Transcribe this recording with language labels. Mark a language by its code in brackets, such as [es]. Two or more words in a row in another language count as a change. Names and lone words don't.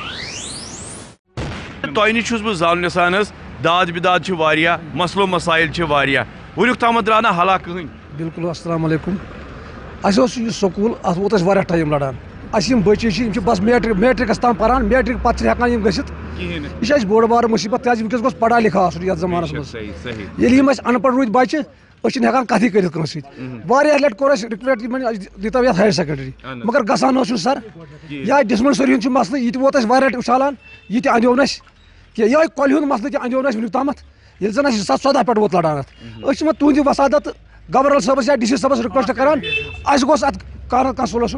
[ks] تۄہہِ نِش چھُس بہٕ زانُن یژھان حظ داد بداد چھِ واریاہ مسلو مسائل چھِ واریاہ وٕنیُک تامتھ درٛاو نہ حلا کٕہٕنۍ. [ar] بالکل السلام علیکم. [ks] اَسہِ اوس یہِ سکوٗل اَتھ ووت اَسہِ واریاہ ٹایم لڑان. اَسہِ یِم بٔچی چھِ یِم چھِ بس میٹرکس تام پران میٹرک پتہٕ چھِ ہٮ۪کان یِم گٔژھِتھ. یہِ چھِ اَسہِ بوٚڑ بارٕ مُصیبت کیٛازِ وٕنکٮ۪س گوٚژھ پڑھا لکھا آسُن یتھ زمانس منٛز. ییٚلہِ یِم اَسہِ ان پڑھ روٗدۍ بچہِ أسۍ چھِنہٕ ہٮ۪کان کتھٕے کٔرِتھ کٲنٛسہِ سۭتۍ. واریاہ لٹہِ کوٚر اَسہِ رِکویسٹ یِمن دِیٖتو یتھ [en] higher secondary [ks] مگر گژھان اوس نہٕ سر. یا ڈسپنسری ہُنٛد چھُ مسلہٕ یہِ تہِ ووت اَسہِ واریاہ لٹہِ اُچھالان یہِ تہِ اندیو نہٕ اَسہِ کینٛہہ. یِہوے کۄلہِ ہُنٛد مسلہٕ تہِ اندیو نہٕ اَسہِ وٕنیُک تامتھ ییٚلہِ زن اَسہِ 2014 پٮ۪ٹھ ووت لڑان اتھ. أسۍ چھِ وۄنۍ تُہنٛدِ وسادت گورنر صٲبس یا ڈی سی صٲبس رِکویسٹ کران اَسہِ گوٚژھ اتھ کانٛہہ سولوٗشن.